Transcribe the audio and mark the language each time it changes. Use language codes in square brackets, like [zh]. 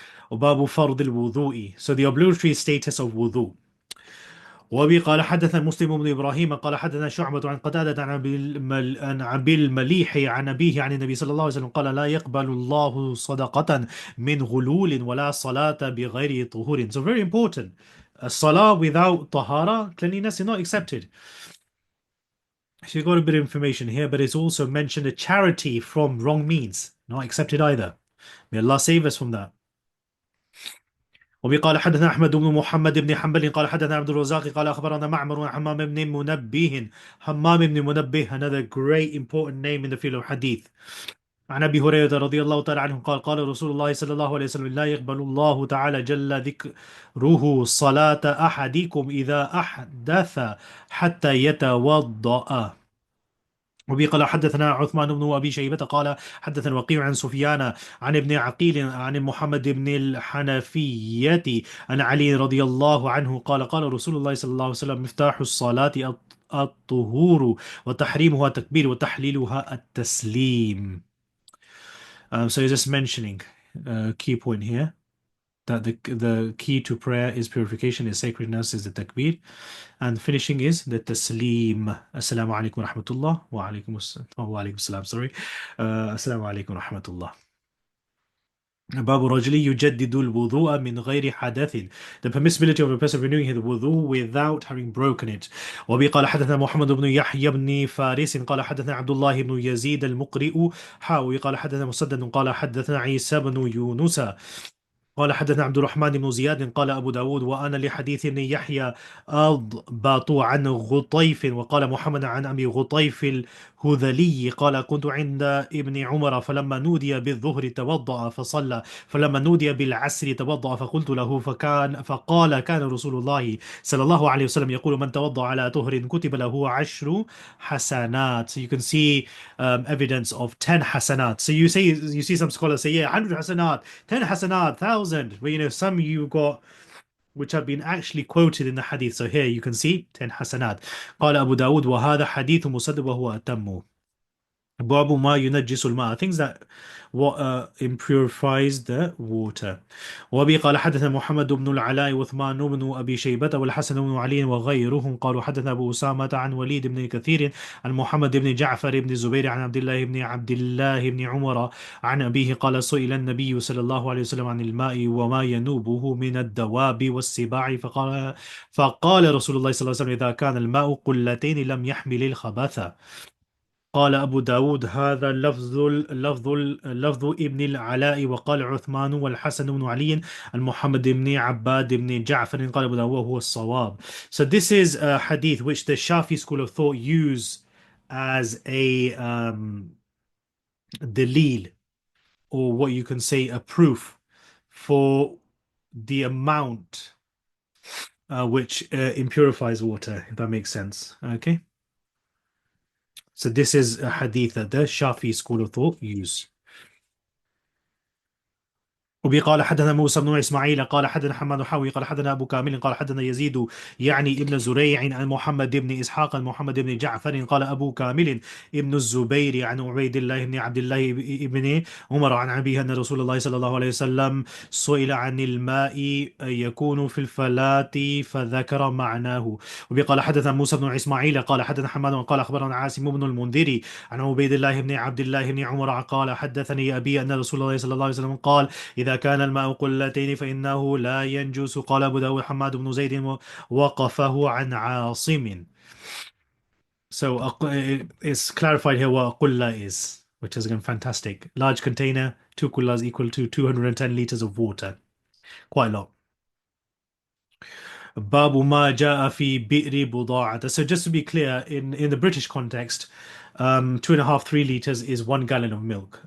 [ar] وباب فرض الوضوء. [en] So the obligatory status of wudu. [ar] وبه قال حدثنا مسلم بن ابراهيم قال حدثنا شعبة عن قتادة عن ابي المليح عن ابيه عن النبي صلى الله عليه وسلم قال لا يقبل الله صدقة من غلول ولا صلاة بغير طهور. [en] So very important. A salah without tahara, cleanliness, is not accepted. So you got a bit of information here, but it's also mentioned a charity from wrong means, not accepted either. May Allah save us from that. [ar] وبقال حدثنا أحمد بن محمد بن حنبل قال حدثنا عبد الرزاق قال أخبرنا معمر عن حمام بن منبه. [en] حمام بن منبه, another great important name in the field of hadith. [ar] عن أبي هريرة رضي الله تعالى عنه قال قال رسول الله صلى الله عليه وسلم لا يقبل الله تعالى جل ذكره صلاة أحدكم إذا أحدث حتى يتوضأ. وبه قال حدثنا عثمان بن أبي شيبة قال حدثنا وقيع عن سفيان عن ابن عقيل عن محمد بن الحنفية عن علي رضي الله عنه قال قال رسول الله صلى الله عليه وسلم مفتاح الصلاة الطهور وتحريمها التكبير وتحليلها التسليم. [en] So he's just mentioning a key point here that the key to prayer is purification, is sacredness, is the takbir, and finishing is the taslim. [ar] Assalamu alaikum wa rahmatullah wa alaikum assalam. Sorry. Assalamu alaikum wa rahmatullah. باب رجل يجدد الوضوء من غير حدث. [en] The permissibility of a person renewing his wudu without having broken it. [ar] وبه قال حدثنا محمد بن يحيى بن فارس قال حدثنا عبد الله بن يزيد المقرئ حاوي قال حدثنا مسدد قال حدثنا عيسى بن يونس قال حدثنا عبد الرحمن بن زياد قال أبو داود وأنا لحديث ابن يحيى أضبط عن غطيف وقال محمد عن أبي غطيف الهذلي قال كنت عند ابن عمر فلما نودي بالظهر توضأ فصلى فلما نودي بالعصر توضأ فقلت له فقال كان رسول الله صلى الله عليه وسلم يقول من توضأ على طهر كتب له 10 حسنات. [en] So you can see evidence of 10 hasanat. So you see some scholars say, yeah, 100 hasanat, 10 hasanat, 1,000. But some you got which have been actually quoted in the hadith. So here you can see 10 hasanat. [ar] قال أبو داود وهذا حديث مسدد وهو أتم. باب ما ينجس الماء, [en] things that impurifies the water. [ar] وبه قال حدثنا محمد بن العلاء وعثمان بن أبي شيبة والحسن بن علي وغيرهم قالوا حدثنا أبو أسامة عن وليد بن كثير عن محمد بن جعفر بن الزبير عن عبد الله بن عمر عن أبيه قال سئل النبي صلى الله عليه وسلم عن الماء وما ينوبه من الدواب والسباع فقال رسول الله صلى الله عليه وسلم إذا كان الماء قلتين لم يحمل الخبث. قال أبو داود هذا لفظ ابن العلاء وقال عثمان والحسن بن علي عن محمد بن عباد بن جعفر قال أبو داود وهو الصواب. [en] So this is a hadith which the Shafi school of thought use as a dalil, or what you can say a proof for the amount which impurifies water, if that makes sense. Okay. So this is a hadith that the Shafi school of thought use. [ar] وبه قال حدثنا موسى بن اسماعيل قال حدثنا حماد حاوي قال حدثنا ابو كامل قال حدثنا يزيد يعني ابن زريع عن محمد بن اسحاق عن محمد بن جعفر قال ابو كامل ابن الزبير عن عبيد الله بن عبد الله بن عمر عن ابيه ان رسول الله صلى الله عليه وسلم سئل عن الماء يكون في الفلاة فذكر معناه. وبه قال حدثنا موسى بن اسماعيل قال حدثنا حماد قال اخبرنا عاصم بن المنذر عن عبيد الله بن عبد الله بن عمر قال حدثني ابي ان رسول الله صلى الله عليه وسلم قال إذا كان الماء قلتين فإنه لا ينجس. قال أبو داود حماد بن زيد وقفه عن عاصم. [en] So it's clarified here what قلة is, which is again fantastic. Large container, 2 kullas equal to 210 liters of water. Quite a lot. [ar] باب ما جاء في بئر بضاعة. [en] So just to be clear, in the British context, 2.5, 3 liters is 1 gallon of milk.